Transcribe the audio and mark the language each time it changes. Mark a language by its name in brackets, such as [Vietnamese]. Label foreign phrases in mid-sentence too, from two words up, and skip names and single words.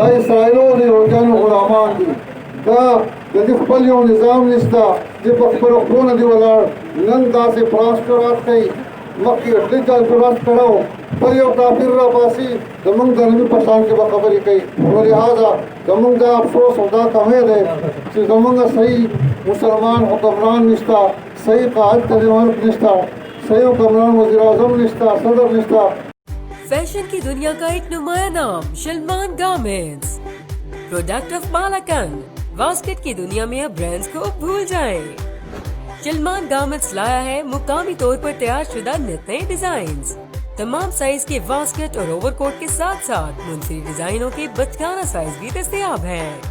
[Pashto] اسرائیلو د یهودیانو غلامان دي دا د دې خپل یو نظام نشته چې په خپلو خپلونه دي ولاړ نن داسې پراسټرات کوي مخکې اټلي چارجرات کړو بل یو کافر راباسي زموږ د نبي په شان کې به خبرې کوي نو لهذا زموږ دا افسوس او دا کمی دی چې زموږ صحیح مسلمان حکمران نشته صحیح قائد د ملک نشته صحیح حکمران وزیر اعظم نشته صدر نشته [Urdu] فیشن کی دنیا کا ایک نمایاں نام سلمان گارمنٹس [English] product of [Urdu] بالاکند باسکٹ کی دنیا میں اب برانڈز کو بھول جائیں. سلمان گارمنٹس لایا ہے مقامی طور پر تیار شدہ نت نئے ڈیزائنز تمام سائز کے واسکٹ اور اوورکوٹ کے ساتھ ساتھ منفرد ڈیزائنوں کے بچکانہ سائز بھی دستیاب ہیں.